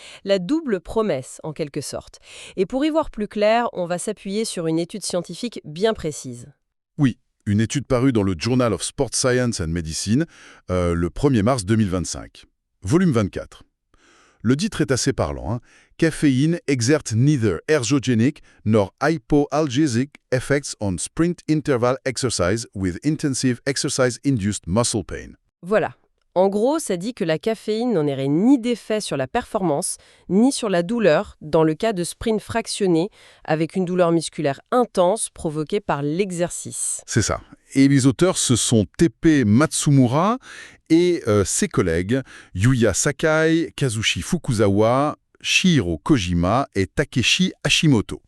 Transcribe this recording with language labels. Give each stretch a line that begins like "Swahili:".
French: La double promesse, en quelque sorte. Et pour y voir plus clair, on va s'appuyer sur une étude scientifique bien précise. Oui, une étude parue dans le Journal of Sport Science and Medicine le 1er mars 2025. Volume 24. Le titre est assez parlant.
English: Caféine exert neither ergogenic nor hypoalgesic effects on sprint interval exercise with intensive exercise-induced muscle pain.
French: Voilà. En gros, ça dit que la caféine n'aurait ni d'effet sur la performance, ni sur la douleur, dans le cas de sprint fractionné, avec une douleur musculaire intense provoquée par l'exercice. C'est ça. Et les auteurs, ce sont Teppei Matsumura et ses collègues Yuya Sakai, Kazushi Fukuzawa, Shihiro Kojima et Takeshi Hashimoto.